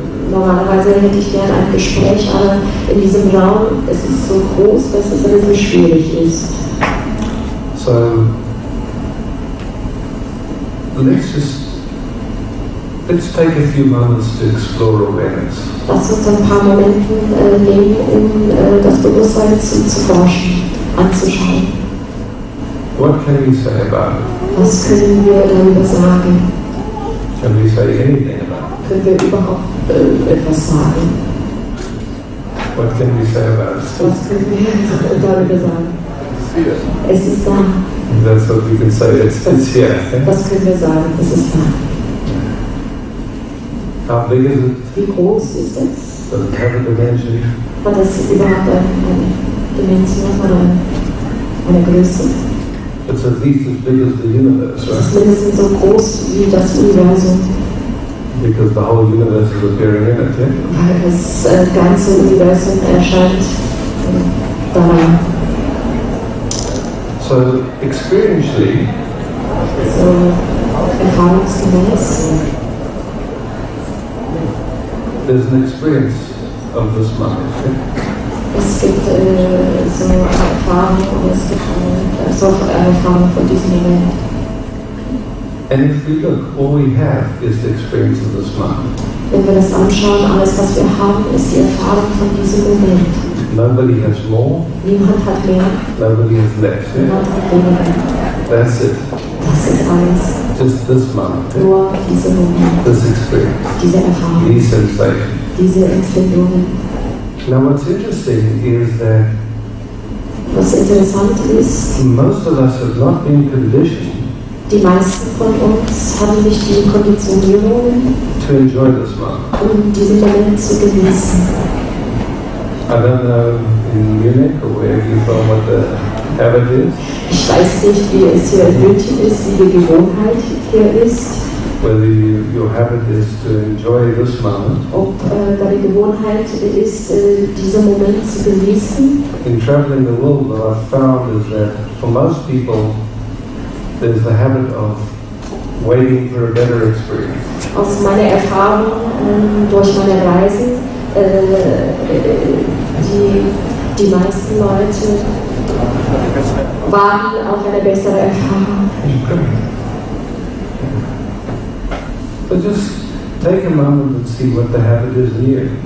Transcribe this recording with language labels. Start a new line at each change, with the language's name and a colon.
German: Normalerweise hätte ich gerne ein Gespräch, aber in diesem Raum ist es so groß, dass es ein bisschen schwierig ist.
English: So let's take a few moments to explore awareness.
German: Lass uns ein paar Momente nehmen, das Bewusstsein zu forschen, anzuschauen.
English: What can we say about it?
German: Was können wir darüber sagen?
English: Can we say anything about it?
German: Können wir überhaupt etwas sagen?
English: What can we say about it?
German: Was können wir darüber sagen? Es ist da.
English: That's what we can say. It's here.
German: Das können wir sagen. Es ist da.
English: How big is it?
German: Wie groß ist es?
English: Does it have a dimension?
German: Hat es überhaupt eine Dimension oder eine Größe?
English: It's at least as big as the universe,
German: Es
English: right?
German: ist mindestens so groß wie das Universum.
English: Because the whole universe is appearing in it, yeah?
German: Weil das ganze Universum erscheint daran.
English: So, experientially,
German: So erfahrungsgemäß
English: there's an experience of this mind, yeah?
German: es gibt so eine Erfahrung und es gibt so eine Erfahrung von diesem Moment.
English: And if we look, all we have is the experience of this mind.
German: Wenn wir das anschauen, alles was wir haben, ist die Erfahrung von diesem Moment.
English: Nobody has more,
German: Niemand hat mehr,
English: nobody has less, yeah?
German: niemand hat weniger.
English: That's it.
German: Das ist alles.
English: Just this moment, yeah?
German: Nur dieser Moment,
English: This experience,
German: diese Erfahrung,
English: these sensations.
German: diese Empfindungen.
English: Now what's interesting is that
German: Was interessant ist,
English: most of us have not been conditioned
German: die meisten von uns haben nicht die Konditionierungen,
English: to enjoy this moment.
German: diesen Moment zu genießen.
English: I don't know in Munich or wherever you're from what the habit is,
German: Ich weiß nicht, wie es hier in München ist, wie die Gewohnheit hier ist,
English: whether your habit is to enjoy this moment.
German: ob deine Gewohnheit ist, diesen Moment zu genießen.
English: In traveling the world, what I've found is that for most people, there's the habit of waiting for a better experience.
German: Aus meiner Erfahrung durch meine Reisen, die meisten Leute warten auf eine bessere Erfahrung.
English: But just take a moment and see what the habit is in you.